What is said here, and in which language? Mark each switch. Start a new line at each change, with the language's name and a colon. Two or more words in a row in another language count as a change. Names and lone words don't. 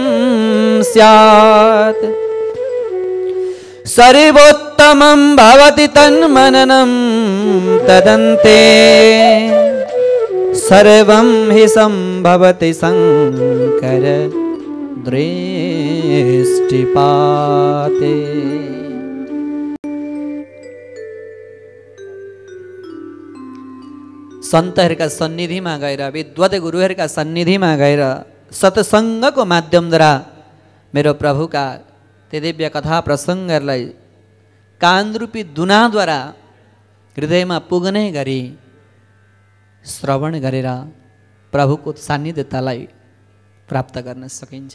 Sanskrit: स्यात् सर्वोत्तमं भवति तन्मननं तदन्ते सर्वं हि संभवति शङ्कर दृष्टिपाते।
Nepali: सन्तहरूका सन्निधिमा गएर, विद्वत गुरुहरूका सन्निधिमा गएर सत्सङ्गको माध्यमद्वारा मेरो प्रभुका त्यो दिव्य कथा प्रसङ्गहरूलाई कानरूपी दुनाद्वारा हृदयमा पुग्ने गरी श्रवण गरेर प्रभुको सान्निध्यतालाई प्राप्त गर्न सकिन्छ।